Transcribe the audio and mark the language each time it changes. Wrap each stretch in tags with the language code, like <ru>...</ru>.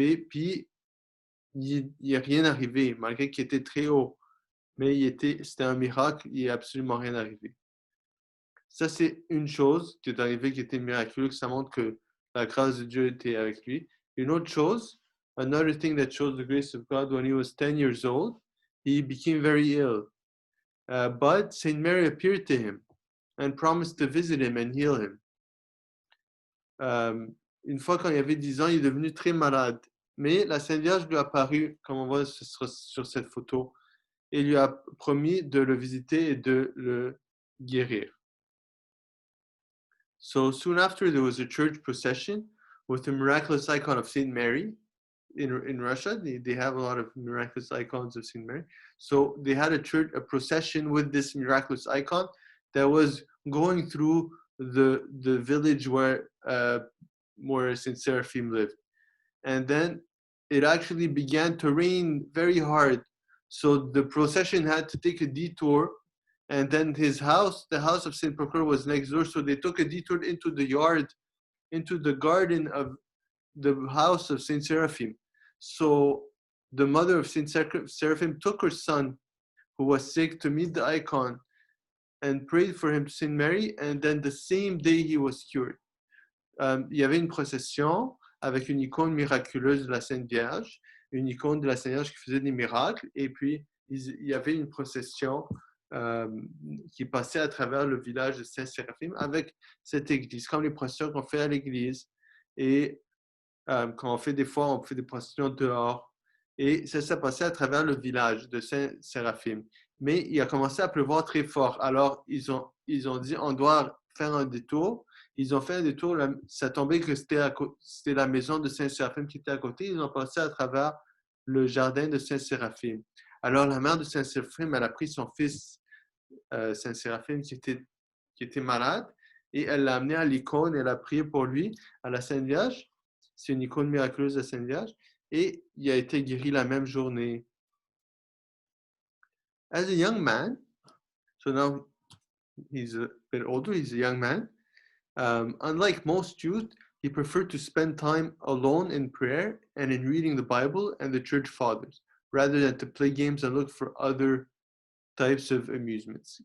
<fr>Puis il n'y a rien arrivé, malgré qu'il était très haut. mais c'était un miracle, il n'est absolument rien arrivé. Ça, c'est une chose qui est arrivée qui était miraculeuse, ça montre que la grâce de Dieu était avec lui. Une autre chose,</fr> <en>another thing that shows the grace of God, when he was 10 years old, he became very ill. But Saint Mary appeared to him and promised to visit him and heal him. Une fois quand il avait 10 ans, il est devenu très malade. Mais la Sainte Vierge lui a apparu, comme on voit sur cette photo, et lui a promis de le visiter et de le guérir. So soon after, there was a church procession with the miraculous icon of Saint Mary. In Russia, they have a lot of miraculous icons of Saint Mary. So they had a procession with this miraculous icon that was going through the village where Saint Seraphim lived. And then it actually began to rain very hard. So the procession had to take a detour. And then his house, the house of Saint Procure, was next door. So they took a detour into the yard, into the garden of the house of Saint Seraphim. So the mother of Saint Seraphim took her son, who was sick, to meet the icon and prayed for him to Saint Mary. And then the same day, he was cured.</en> <fr>Il y avait une procession avec une icône miraculeuse de la Sainte Vierge, une icône de la Sainte Vierge qui faisait des miracles. Et puis, il y avait une procession qui passait à travers le village de Saint-Séraphim avec cette église, comme les processions qu'on fait à l'église. Et quand on fait des processions dehors. Et ça passait à travers le village de Saint-Séraphim. Mais il a commencé à pleuvoir très fort. Alors, ils ont dit, on doit faire un détour. Ils ont fait un détour. Ça tombait que c'était la maison de Saint-Séraphim qui était à côté. Ils ont passé à travers le jardin de Saint-Séraphim. Alors, la mère de Saint-Séraphim, elle a pris son fils Saint-Séraphim qui était malade et elle l'a amené à l'icône. Elle a prié pour lui, à la Sainte Vierge. C'est une icône miraculeuse de la Sainte Vierge. Et il a été guéri la même journée.</fr> <en>As a young man, so now he's a bit older, he's a young man. Unlike most youth, he preferred to spend time alone in prayer and in reading the Bible and the church fathers, rather than to play games and look for other types of amusements.</en>